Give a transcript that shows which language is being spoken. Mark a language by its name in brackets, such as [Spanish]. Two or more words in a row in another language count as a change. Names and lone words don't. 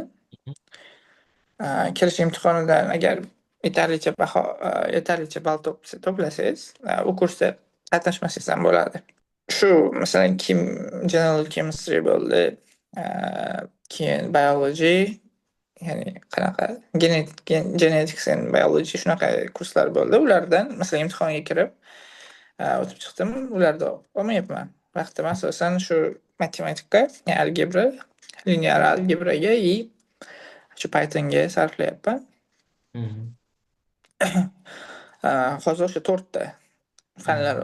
[Uzbek] Kirish imtihonidan agar yetarlicha ball to'plasangiz, u kursda qatnashmasangiz ham bo'ladi. Shu masalan [English] general chemistry [Uzbek] bo'ldi, keyin biology, ya'ni qanaqa [English] genetics and biology [Uzbek] shunaqa kurslar bo'ldi. Ulardan masalan imtihonga kirib o'tib chiqdim. Ularda olmayapman. Vaqtim asosan shu matematika, algebra, [English] linear algebraga [Uzbek] и shu Pythonga sarflayapman. Mhm. Hozir o'sha 4 ta fanlar